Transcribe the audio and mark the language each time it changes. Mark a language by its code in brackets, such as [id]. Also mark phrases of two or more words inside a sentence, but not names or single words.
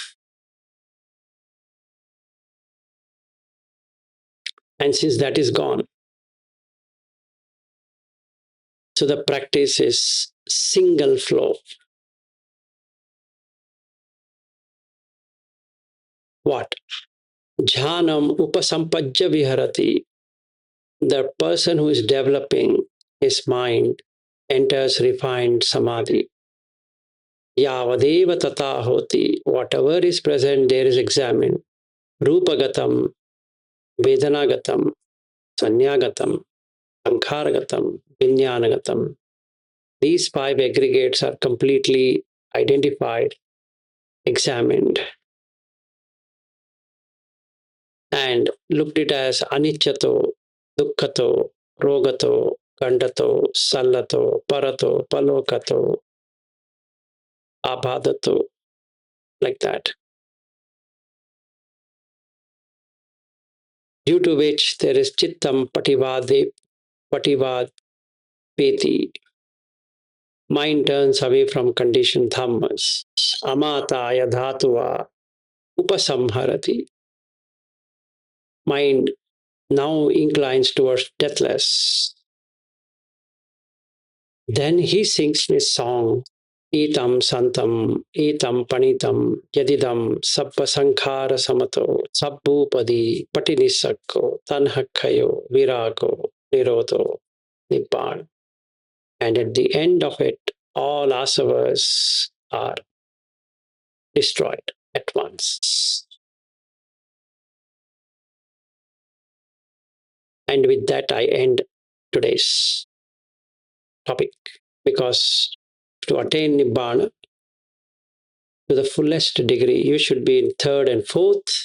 [en] And since that is gone, so the practice is single flow. What? [pi] Jhanam upasampajya viharati. [en] The person who is developing his mind enters refined samadhi. [pi] Yavadeva tata hoti. [en] Whatever is present, there is examined. [pi] Rupagatam, Vedanagatam, Sanyagatam, Sankharagatam, Vinyanagatam. [en] These five aggregates are completely identified, examined, and looked at as [pi] aniccato, dukkhato, rogato, gandato, sallato, parato, palokato, abhadato, [en] like that. Due to which there is [pi] chittam pativad peti. [en] Mind turns away from conditioned dhammas. [pi] Amataya dhatuva upasamharati. [en] Mind now inclines towards deathless. Then he sings this song, [pi] Etam Santam, Etam Panitam, Yadidam, Sabba Sankhara Samato, Sabbupadi, Patinisakko, Tanhakkayo, Virago, Nirodho, Nibbana. [en] And at the end of it, all asavas are destroyed at once. And with that, I end today's topic, because to attain Nibbana to the fullest degree, you should be in third and fourth.